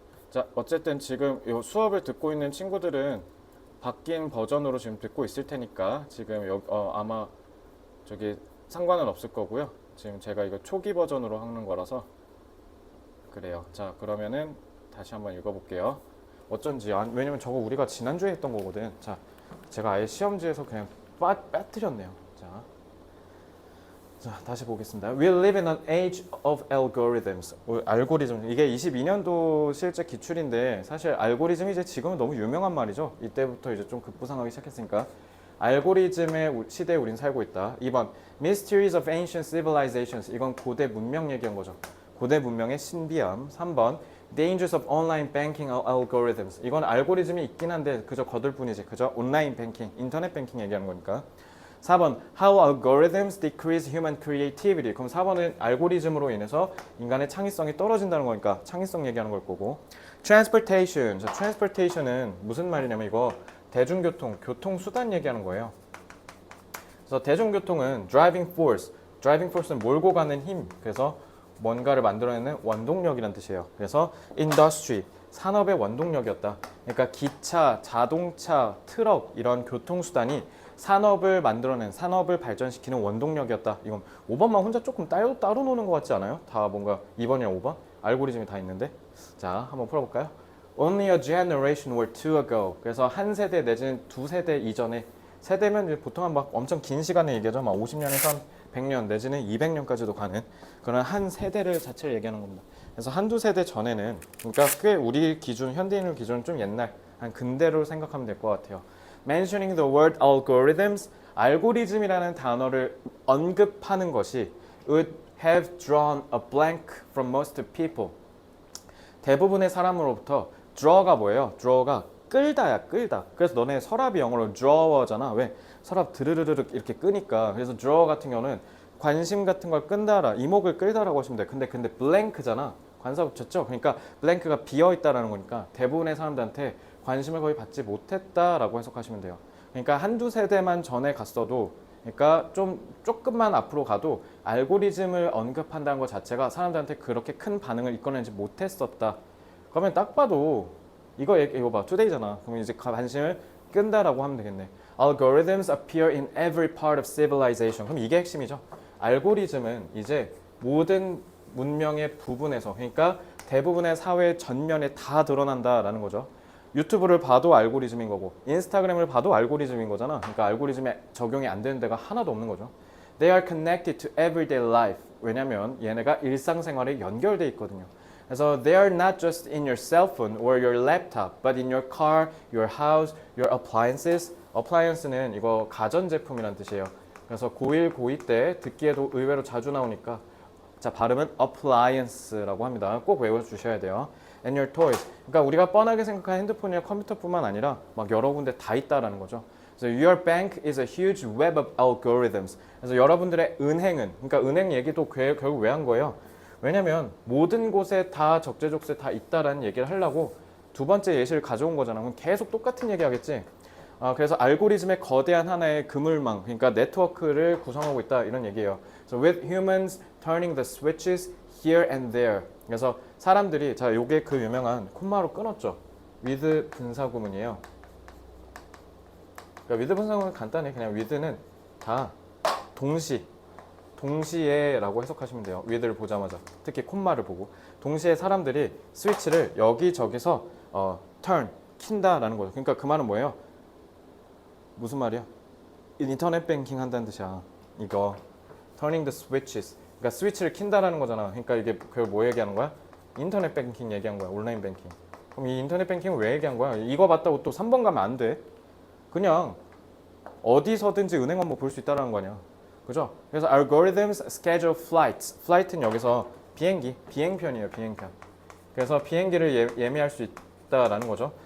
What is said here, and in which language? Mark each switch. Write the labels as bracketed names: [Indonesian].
[Korean] 자, 어쨌든 지금 이 수업을 듣고 있는 친구들은 바뀐 버전으로 지금 듣고 있을 테니까 지금 아마 저기 상관은 없을 거고요. 지금 제가 이거 초기 버전으로 하는 거라서 그래요. 자, 그러면은 다시 한번 읽어볼게요. 어쩐지 왜냐면 저거 우리가 지난주에 했던 거거든. 자, 제가 아예 시험지에서 그냥 빠뜨렸네요. 자, 다시 보겠습니다. [English] We live in an age of algorithms. [Korean] 알고리즘. 이게 22년도 실제 기출인데 사실 알고리즘이 이제 지금은 너무 유명한 말이죠. 이때부터 이제 좀 급부상하기 시작했으니까. 알고리즘의 시대에 우린 살고 있다. [English] 2번 Mysteries of Ancient Civilizations. [Korean] 이건 고대 문명 얘기한 거죠. 고대 문명의 신비함. [English] 3번 Dangers of Online Banking Algorithms. [Korean] 이건 알고리즘이 있긴 한데 그저 거들 뿐이지. 그저 온라인 뱅킹, 인터넷 뱅킹 얘기하는 거니까. [English] 4번 How algorithms decrease human creativity. [Korean] 그럼 4번은 알고리즘으로 인해서 인간의 창의성이 떨어진다는 거니까 창의성 얘기하는 걸 거고. [English] Transportation. [Korean] 자, transportation은 무슨 말이냐면 이거 대중교통, 교통수단 얘기하는 거예요. 그래서 대중교통은 driving force. driving force는 몰고 가는 힘. 그래서 뭔가를 만들어내는 원동력이라는 뜻이에요. 그래서 industry, 산업의 원동력이었다. 그러니까 기차, 자동차, 트럭 이런 교통수단이 산업을 만들어낸, 산업을 발전시키는 원동력이었다. 이건 5번만 혼자 조금 따로 노는 것 같지 않아요? 다 뭔가 2번이랑 5번? 알고리즘이 다 있는데. 자, 한번 풀어볼까요? [English] Only a generation or two ago. [Korean] 그래서 한 세대 내지는 두 세대 이전에. 세대면 보통 막 엄청 긴 시간을 얘기하죠. 막 50년에서 한 100년 내지는 200년까지도 가는 그런 한 세대를 자체를 얘기하는 겁니다. 그래서 한두 세대 전에는, 그러니까 꽤 우리 기준, 현대인을 기준은 좀 옛날, 한 근대로 생각하면 될 것 같아요. [English] Mentioning the word algorithms, [Korean] 알고리즘이라는 단어를 언급하는 것이 [English] would have drawn a blank from most people. [Korean] 대부분의 사람으로부터 draw가 뭐예요? draw가 끌다야, 끌다. 그래서 너네 서랍이 영어로 drawer잖아. 왜? 서랍 드르르르륵 이렇게 끄니까. 그래서 drawer 같은 경우는 관심 같은 걸 끈다라, 이목을 끌다라고 하시면 돼. 근데 blank잖아. 관사 붙였죠? 그러니까 blank가 비어 있다라는 거니까 대부분의 사람들한테 관심을 거의 받지 못했다라고 해석하시면 돼요. 그러니까 한두 세대만 전에 갔어도, 그러니까 조금만 앞으로 가도 알고리즘을 언급한다는 것 자체가 사람들한테 그렇게 큰 반응을 이끌어내지 못했었다. 그러면 딱 봐도 이거 봐, today잖아. 그럼 이제 관심을 끈다라고 하면 되겠네. [English] Algorithms appear in every part of civilization. [Korean] 그럼 이게 핵심이죠. 알고리즘은 이제 모든 문명의 부분에서, 그러니까 대부분의 사회 전면에 다 드러난다라는 거죠. 유튜브를 봐도 알고리즘인 거고 인스타그램을 봐도 알고리즘인 거잖아. 그러니까 알고리즘에 적용이 안 되는 데가 하나도 없는 거죠. [English] They are connected to everyday life. [Korean] 왜냐면 얘네가 일상생활에 연결돼 있거든요. 그래서 [English] they are not just in your cell phone or your laptop, but in your car, your house, your appliances. [Korean] appliance는 이거 가전제품이란 뜻이에요. 그래서 고1, 고2 때 듣기에도 의외로 자주 나오니까 자, 발음은 appliance라고 합니다. 꼭 외워주셔야 돼요. [English] And your toys. [Korean] 그러니까 우리가 뻔하게 생각하는 핸드폰이나 컴퓨터뿐만 아니라 막 여러 군데 다 있다라는 거죠. 그래서 [English] your bank is a huge web of algorithms. [Korean] 그래서 여러분들의 은행은, 그러니까 은행 얘기도 결국 왜 한 거예요? 왜냐면 모든 곳에 다 적재적소에 다 있다라는 얘기를 하려고 두 번째 예시를 가져온 거잖아. 그럼 계속 똑같은 얘기 하겠지. 그래서 알고리즘의 거대한 하나의 그물망, 그러니까 네트워크를 구성하고 있다 이런 얘기예요. [English] So with humans turning the switches here and there. [Korean] 그래서 사람들이, 자, 요게 그 유명한 콤마로 끊었죠. with 분사구문이에요. 그러니까 with 분사구문은 간단해. 그냥 with는 다 동시에라고 해석하시면 돼요. with를 보자마자, 특히 콤마를 보고 동시에 사람들이 스위치를 여기저기서 turn, 킨다라는 거죠. 그러니까 그 말은 뭐예요? 무슨 말이야? 인터넷 뱅킹 한다는 뜻이야. 이거 [English] turning the switches. [Korean] 그러니까 스위치를 킨다라는 거잖아. 그러니까 이게 그걸 뭐 얘기하는 거야? 인터넷 뱅킹 얘기한 거야. 온라인 뱅킹. 그럼 이 인터넷 뱅킹을 왜 얘기한 거야? 이거 봤다고 또 3번 가면 안 돼. 그냥 어디서든지 은행 업무 볼 수 있다라는 거 아니야. 그죠? 그래서 [English] algorithms schedule flights. [Korean] flight는 여기서 비행편이에요. 비행편. 그래서 비행기를 예매할 수 있다라는 거죠.